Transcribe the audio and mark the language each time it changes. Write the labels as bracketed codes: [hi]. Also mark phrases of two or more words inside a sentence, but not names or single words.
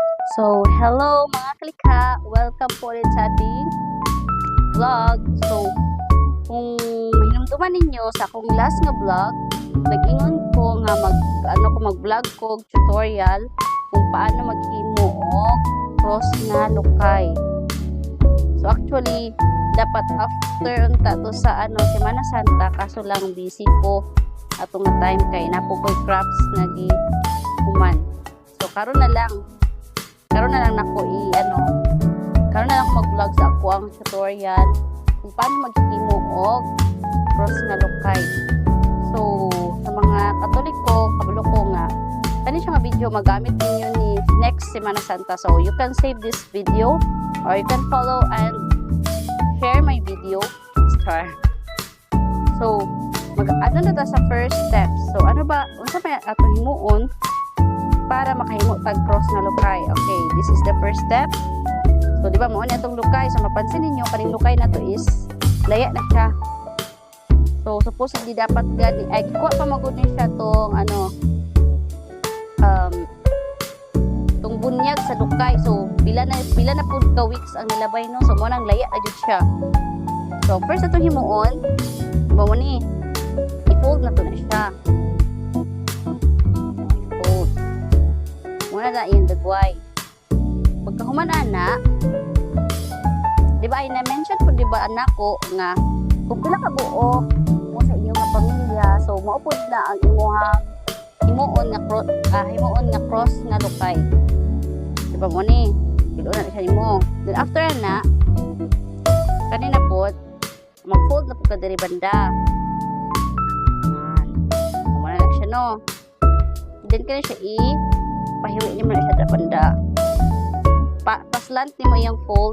[tl] So, hello mga kalika! Welcome po ulit sa ating vlog. [ceb] So, kung hinumduman ninyo sa akong last nga vlog, nag-ingon ko nga mag-vlog ko tutorial kung paano maghimo og cross na lukay. So, actually, dapat after unta to sa Semana Santa, kaso lang busy ko atong time kay napo ko'y crafts nga gihuman. So, karon na lang nako karon na lang ako mag-vlog sa ako ang tutorial kung paano maghimo og cross na lukay. So, sa mga Katoliko, kabalo ko nga kani siya nga video magamit ninyo ni next Semana Santa. [en] So, you can save this video or you can follow and share my video. [ceb] So, mag-ano na ta sa first step. So, ano ba unsa may ato himuon para makahimo tag cross na lukay? [en] Okay, this is the first step. [ceb] So, di ba mo ni atong lukay? So, mapansin ninyo kaning lukay na to is laya na siya. So, supposedly dapat gani ay kuha pa magud ni siya tong tong bunyag sa lukay. So, pila na pud ka weeks ang nilabay no. So, mo nang laya na jud siya. So, first atong himuon, mo ni i-fold na to na siya. Muna na yung dagway. Pagkahuman ana, di ba ay na-mention po di ba anak ko nga kung pila ka buo mo sa inyong nga pamilya, so maupod na ang himuon nga cross na lukay. Di ba mo ni? Pilo na siya mo. Then after na, kanina po, mag-fold na po ka diri banda. Muna na siya no. Then kanina siya pahiwi niyo mo na siya sa banda. Paslant ni mo yung fold.